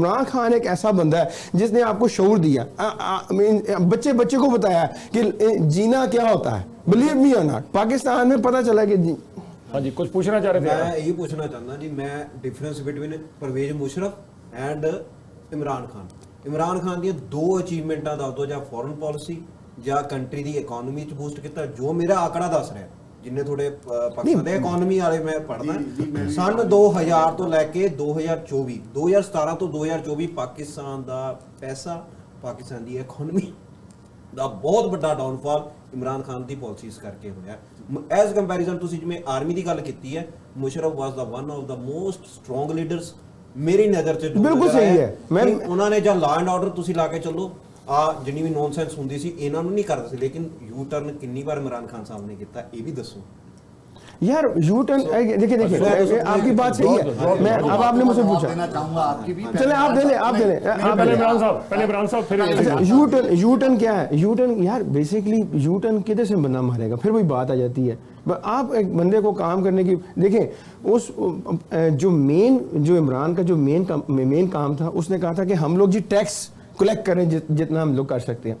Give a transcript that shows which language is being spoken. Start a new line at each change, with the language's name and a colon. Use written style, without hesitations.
Hindi: इमरान खान एक ऐसा बंदा है जिसने आपको शऊर दिया, बच्चे को बताया कि जीना क्या होता है।
English: believe me और not,
Hindi: पाकिस्तान में पता चला कि हाँ जी, कुछ पूछना चाह रहे थे। मैं यही पूछना चाहता जी, मैं
English: difference between
Hindi: Parvez Musharraf and Imran Khan.
Punjabi: Imran Khan दी 2 ਅਚੀਵਮੈਂਟਾਂ ਦੱਸ ਦਿਓ, ਜਾਂ ਫੋਰਨ ਪਾਲਿਸੀ ਜਾਂ ਕੰਟਰੀ ਦੀ ਇਕਨੋਮੀ ਚ ਬੂਸਟ ਕੀਤਾ, ਜੋ ਮੇਰਾ ਆંકੜਾ ਦੱਸ ਰਿਹਾ, ਜਿੰਨੇ ਥੋੜੇ ਪਾਕਿਸਤਾਨ ਦੇ ਇਕਨੋਮੀ ਵਾਲੇ ਮੈਂ ਪੜਦਾ। ਸਨ 2000 ਤੋਂ ਲੈ ਕੇ 2024, 2017 ਤੋਂ 2024 ਪਾਕਿਸਤਾਨ ਦਾ ਪੈਸਾ, ਪਾਕਿਸਤਾਨ ਦੀ ਇਕਨੋਮੀ ਦਾ ਬਹੁਤ ਵੱਡਾ ਡਾਊਨਫਾਲ ਇਮਰਾਨ ਖਾਨ ਦੀ ਪਾਲਿਸੀਜ਼ ਕਰਕੇ ਹੋਇਆ।
English: as comparison
Punjabi: ਤੁਸੀਂ ਜਿਵੇਂ ਆਰਮੀ ਦੀ ਗੱਲ ਕੀਤੀ ਹੈ, ਮੁਸ਼ਰਫ
English: was the one of the most strong leaders
Punjabi: ਮੇਰੀ ਨਜ਼ਰ 'ਚ। ਬਿਲਕੁਲ ਸਹੀ ਹੈ, ਮੈਂ ਉਹਨਾਂ ਨੇ ਜਾਂ ਲਾ ਐਂਡ ਆਰਡਰ ਤੁਸੀਂ ਲਾ ਕੇ ਚੱਲੋ, ਆ ਜਿੰਨੀ ਵੀ ਨੌਨਸੈਂਸ ਹੁੰਦੀ ਸੀ ਇਹਨਾਂ ਨੂੰ ਨਹੀਂ ਕਰਦੇ ਸੀ, ਲੇਕਿਨ ਯੂ ਟਰਨ ਕਿੰਨੀ ਵਾਰ ਇਮਰਾਨ खान
Hindi: साहब ने किया, ये भी
Punjabi: दसो
Hindi: यार। यू टर्न देखिए आपकी बात सही है। मैं अब आपने मुझसे पूछा, चले आप दे ले पहले इमरान साहब फिर यू टर्न क्या है? यू टर्न यार बेसिकली यू टर्न किधर से बंदा मारेगा, फिर वही बात आ जाती है। आप एक बंदे को काम करने की देखें, उस जो इमरान का जो मेन काम था, उसने कहा था कि हम लोग जी टैक्स कलेक्ट करें जितना हम लोग कर सकते हैं।